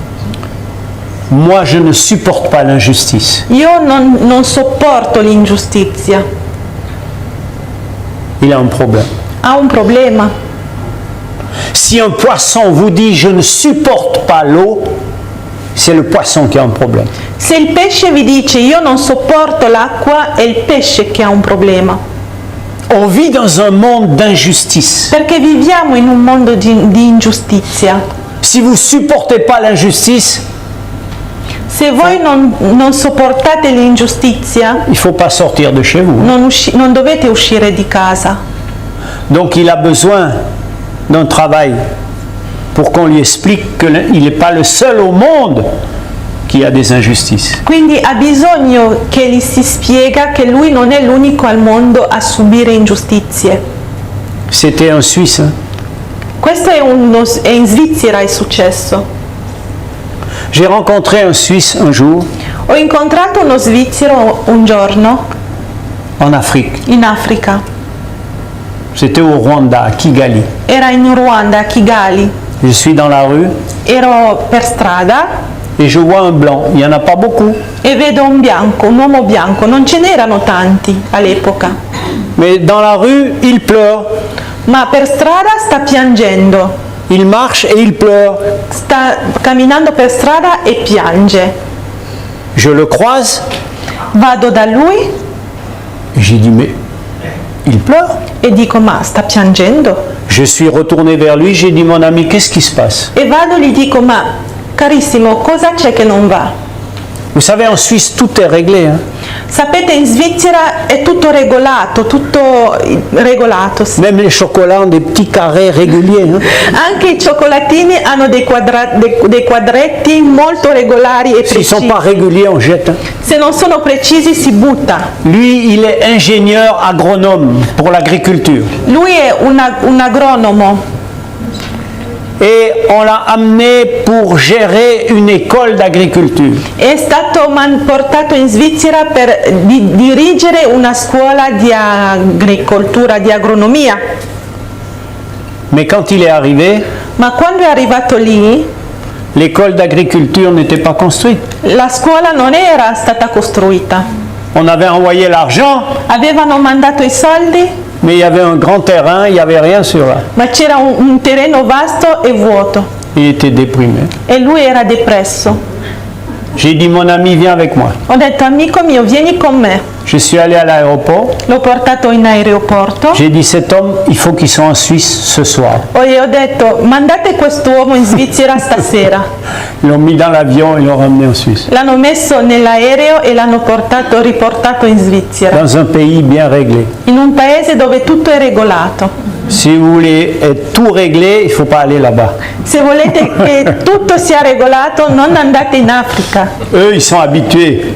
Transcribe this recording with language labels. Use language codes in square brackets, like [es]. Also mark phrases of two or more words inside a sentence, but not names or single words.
[fr] moi je ne supporte pas l'injustice. [it] io non sopporto l'ingiustizia. [fr] Il a un problème. [it] Ha un problema. [fr] Si un poisson vous dit je ne supporte pas l'eau, c'est le poisson qui a un problème. [it] Se il pesce vi dice io non sopporto l'acqua, è il pesce che ha un problema. [fr] On vit dans un monde d'injustice. [it] Perché viviamo in un mondo di ingiustizia. [fr] Si vous ne supportez pas l'injustice, [it] Se voi non sopportate l'ingiustizia, [fr] il ne faut pas sortir de chez vous. [it] non dovete uscire di casa. [fr] Donc il a besoin d'un travail pour qu'on lui explique qu'il n'est pas le seul au monde qui a des injustices. [it] Quindi ha bisogno che gli si spiega che lui non è l'unico al mondo a subire ingiustizie. [fr] C'était un Suisse. Hein? [it] Questo è in Svizzera è successo. [fr] J'ai rencontré un Suisse un jour [it] Ho incontrato uno svizzero un giorno [fr] en Afrique. [it] in Africa. [fr] C'était au Rwanda, à Kigali. [it] Era in Ruanda, a Kigali. [fr] Je suis dans la rue [it] Ero per strada [fr] et je vois un blanc. Il n'y en a pas beaucoup. [it] e vedo un uomo bianco. Non ce n'erano tanti all'epoca. [fr] Mais dans la rue, il pleure. [it] Ma per strada sta piangendo. [fr] Il marche et il pleure. [it] Sta camminando per strada e piange. [fr] Je le croise [it] Vado da lui [fr] et j'ai dit mais il pleure. [it] e dico ma sta piangendo? [fr] Je suis retourné vers lui, j'ai dit mon ami, qu'est-ce qui se passe? [it] E vado e gli dico ma carissimo, cosa c'è che non va? [fr] Vous savez, en Suisse, tout est réglé. Hein? [it] Sapete, in Svizzera è tutto regolato, sì. [fr] Même les chocolats ont des petits carrés réguliers. Hein? [it] Anche i cioccolatini hanno dei quadretti molto regolari e [fr] S'ils ne sont [it] precisi. [fr] pas réguliers, on jette. Hein? [it] Se non sono precisi si butta. [fr] Lui, il est ingénieur agronome pour l'agriculture. [it] Lui è un agronomo [fr] Et on l'a amené pour gérer une école d'agriculture. [it] è stato portato in Svizzera per dirigere una scuola di agricoltura, di agronomia. [fr] Mais quand il est arrivé, [it] Ma quando è arrivato lì, [fr] l'école d'agriculture n'était pas construite. [it] la scuola non era stata costruita. [fr] On avait envoyé l'argent, [it] Avevano mandato i soldi, [fr] mais il y avait un grand terrain, il n'y avait rien sur là. [it] ma c'era un terreno vasto e vuoto [fr] Il était déprimé. [it] e lui era depresso. [fr] J'ai dit, mon ami, viens avec moi. [it] Ho detto amico mio, vieni con me. [fr] Je suis allé à l'aéroport. [it] L'ho portato in aeroporto [fr] J'ai dit, cet homme, il faut qu'il soit en Suisse ce soir. [it] e ho detto mandate quest'uomo in Svizzera stasera. [fr] Ils l'ont mis dans l'avion et l'ont ramené en Suisse. [it] L'hanno messo nell'aereo e l'hanno riportato in Svizzera, [fr] Dans un pays bien réglé. [it] in un paese dove tutto è regolato. [fr] Si vous voulez être tout réglé, il ne faut pas aller là-bas. [it] Se volete che tutto sia regolato, non andate in Africa, [fr] Eux, ils sont habitués.